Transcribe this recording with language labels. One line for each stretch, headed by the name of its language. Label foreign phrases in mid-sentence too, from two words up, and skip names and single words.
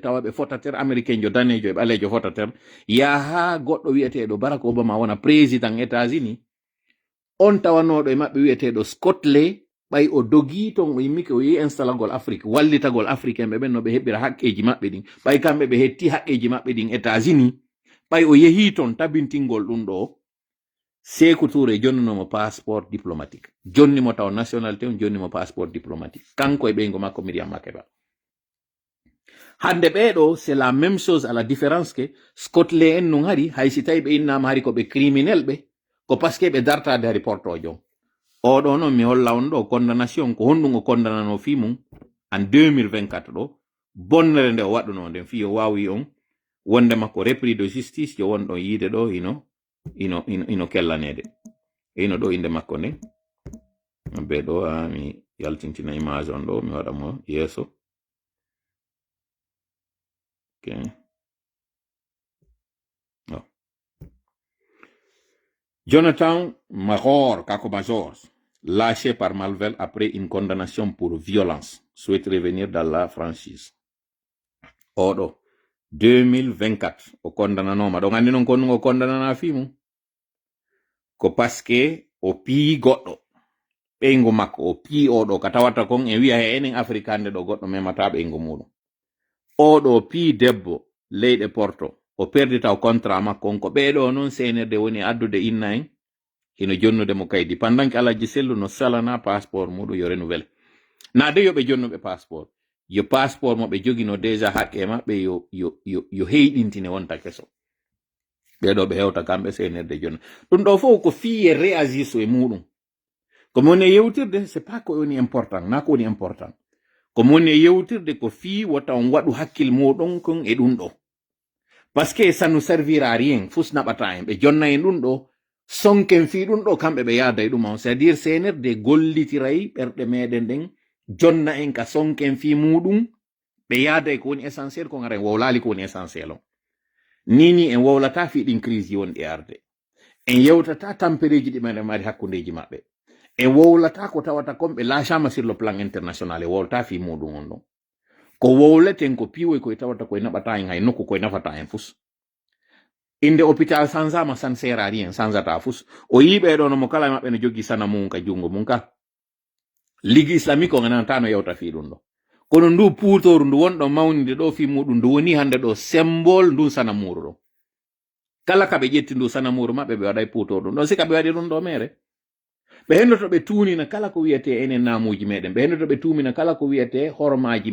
Fula: tawa ɓe fotatere américain jo danejo e ɓalejo fotatere yaha goɗɗo wiyeteɗo Barack Obama wona président États-Unis on tawanoɗo e maɓɓe wiyeteɗo Scotland ɓay o dogi ton o yimmike o yi installagol Afrique wallitagol africain ɓe ɓen no ɓe heɓira haqqeji maɓɓe ɗin ɓay kamɓe ɓe hetti haqqeji maɓɓe ɗin États-Unis ɓay o yehi ton tabintingol ɗum ɗo Sékou Touré jonninomo
French: passeport diplomatique
Fula: jonnimo taw nationalité on jonnimo
French: passeport diplomatique
Fula: kanko e ɓeygo makko Miriam Makeba hande ɓeɗo
French: c'est la même chose à la différence que
Fula: Scotland en non hari hay si tawi ɓe innama hari koɓe criminel ɓe ko
French: par ce que
Fula: ɓe dartade hari portojo oɗo noon mi holla on ɗo condamnation ko honɗum o condamnano fi mum en 2024 ɗo bonnere nde o waɗuno nden fi o wawi on wonde makko
French: repris de justice
Fula: jo wonɗon yiide ɗo ino kellanede ino ɗo inde makko nde be ɗo mi yaltintina image on ɗo mi waɗa mo yeeso okay.
French: Oh. Jonathan Major, Kako Major, lâché par Malvel après une condamnation pour violence, souhaite revenir dans la franchise.
Fula: Oɗo 2024 o kondananoma ɗon andi non kon o kondanana fimu ko paske o pii goɗɗo ɓeygu makko o pii oɗo ka tawata kon en wiya he enen afrikande ɗo goɗɗo memata ɓeygu muɗum oɗo pii debbo leyɗe porto o perdi taw contrat makko on ko ɓeɗo noon senerde woni addude inna en hino jonnude mo kaydi
French: pendant que
Fula: alaji sellu no salana passeport muɗum yo renouvelle na de yoɓe jonnuɓe passeport yo passeport mo ɓe jogino déjà haqqe maɓɓe yo heyɗintine wonta keso ɓeɗo ɓe hewta kamɓe senerde jonna ɗum ɗo fof ko fiye réagir so e muɗum komo woni e yewtirde
French: c'est pas
Fula: ko woni important na ko woni important komo woni e yewtirde ko fi wota on waɗu hakkil muɗum kon e ɗum ɗo
French: parce que ça nous servira rien
Fula: fus naɓata en ɓe jonna en ɗum ɗo sonken fi ɗum ɗo kamɓe ɓe yaada e ɗum on
French: c'est à dire
Fula: senerde gollitiray ɓerɗe meɗen ɗen jonna en ka sonken fi muɗum ɓe yaada e ko woni essentiel ko gara en wowlali ko woni essentiel on nini en wowlata fiɗin crise wonɗi arde en yewtata tampereji ɗi meɗen mari hakkudeji maɓɓe en wowlata ko tawata komɓe lâchama
French: sur le plan international
Fula: e wowlata fi muɗum on ɗon ko wowleten ko piwoy koye tawata koye naɓata en hay nokku koye nafata en fus inde hôpital sansama san
French: sert à rien
Fula: sansata fus o yiɓe ɗo nomo kala maɓɓe no jogui sana mum ka jungo mum ka
French: ligue islamique
Fula: o gananta no yewta fi ɗum ɗo kono ndu puutoru ndu wonɗo mawnide ɗo fi muɗum ndu woni hande ɗo symbole ndu sana muru ɗo kala kaɓe ƴetti ndu sana muru maɓɓe ɓe waɗay puutoru ɗum ɗon sika ɓe waɗi ɗum ɗo mere ɓe hendoto ɓe tunina kala ko wiyete enen namuji meɗen ɓe hendoto ɓe tumina kala ko wiyete hormaji